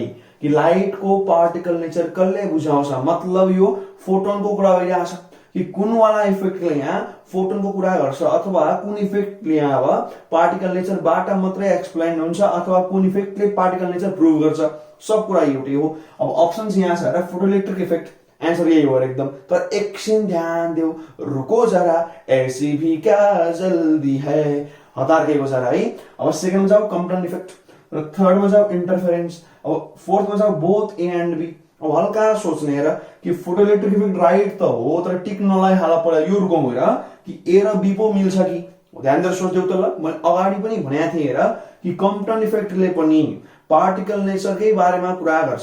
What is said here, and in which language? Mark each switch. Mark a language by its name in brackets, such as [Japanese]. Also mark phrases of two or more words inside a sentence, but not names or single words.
[Nepali] कि लाइट को [English] particle nature [Nepali] कसले बुझाउँछ, मतलब यो फोटोनको कुरा भइरहेको छ कि कुन वाला इफेक्टले यहाँ फोटोनको कुरा गर्छ अथवा कुन इफेक्टले यहाँ अब [English] particle nature [Nepali] मात्रै एक्सप्लेन हुन्छ अथवा कुन इफेक्टले [English] particle nature prove [Nepali] गर्छ, सब कुरा एउटै हो। अब अप्सन्स यहाँ छ र [English] photoelectric effect, [Nepali] आन्सर यही हो एकदम। तर एकछिन ध्यान देऊ, [Hindi] रुको जरा ऐसी भी क्या जल्दी है, हतार के जरा है। [Nepali] अब सेकेन्डमा जाऊ [English] Compton effect, [Nepali] र थर्डमा जाऊ इन्टरफेरेन्स, अब फोर्थमा जाऊ [English] both A and B. [Nepali] अब हल्का सोच्ने हेर कि [English] photoelectric effect right [Nepali] त हो तर टिक नलाइहाला पहिला यो रुकौं हेर कि ए र बी पो मिल्छ कि। ध्यान दिएर सोच्देऊ त। ल मैले अगाडि पनि भनेको थिएँ हेर कि [English] Compton effect [Nepali] पनि [English] particle nature [Nepali] बारेमा कुरा गर्छ।